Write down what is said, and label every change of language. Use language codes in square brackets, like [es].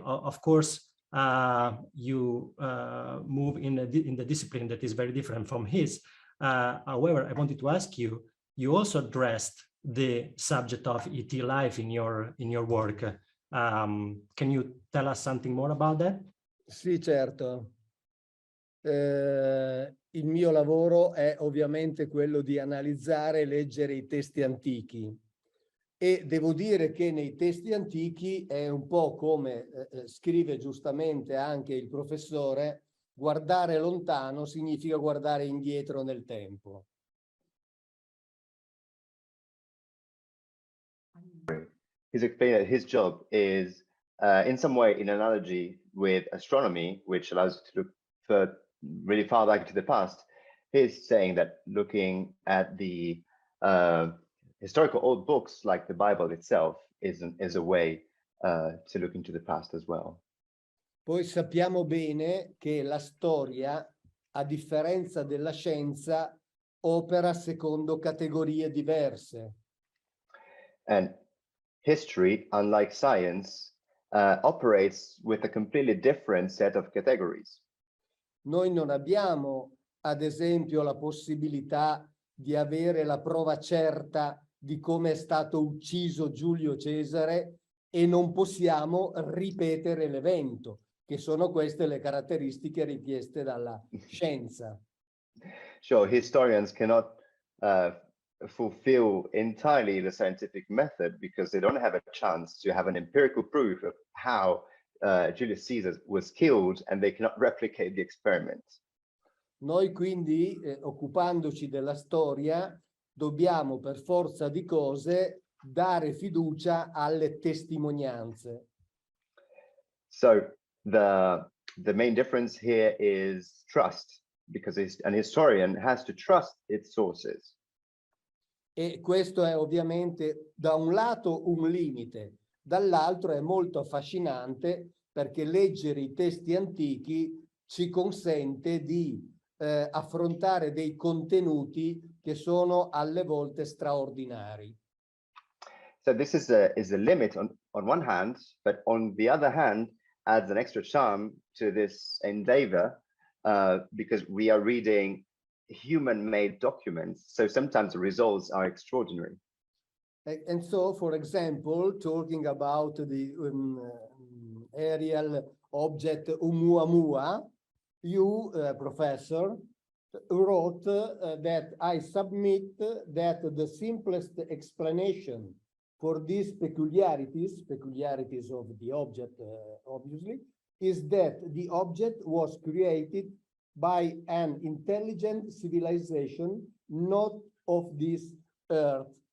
[en] Of course, you move in the discipline that is very different from his. However, I wanted to ask you, you also addressed the subject of ET life in your work. Can you tell us something more about that? [it] Sì, certo. Il mio lavoro è ovviamente quello di analizzare e leggere i testi antichi. E devo dire che nei testi antichi è un po' come scrive giustamente anche il professore, guardare lontano significa guardare indietro nel tempo. [en] He's explaining that his job is in some way in analogy with astronomy, which allows you to look for really far back into the past. He's saying that looking at the historical old books like the Bible itself is a way to look into the past as well. [it] Poi sappiamo bene che la storia, a differenza della scienza, opera secondo categorie diverse. [en] And history, unlike science, operates with a completely different set of categories. [it] Noi non abbiamo, ad esempio, la possibilità di avere la prova certa di come è stato ucciso Giulio Cesare e non possiamo ripetere l'evento, che sono queste le caratteristiche richieste dalla scienza. [en] Sure, historians cannot fulfill entirely the scientific method because they don't have a chance to have an empirical proof of how Julius Caesar was killed, and they cannot replicate the experiment. [it] Noi quindi, occupandoci della storia, dobbiamo per forza di cose dare fiducia alle testimonianze. [en] So the main difference here is trust, because an historian has to trust its sources. [it] E questo è ovviamente da un lato un limite, dall'altro è molto affascinante perché leggere i testi antichi ci consente di affrontare dei contenuti che sono alle volte straordinari. [en] So this is a limit on one hand, but on the other hand adds an extra charm to this endeavor because we are reading human-made documents, so sometimes the results are extraordinary. And so, for example, talking about the aerial object Oumuamua, you, Professor, wrote that I submit that the simplest explanation for these peculiarities of the object, obviously, is that the object was created by an intelligent civilization, not of this earth.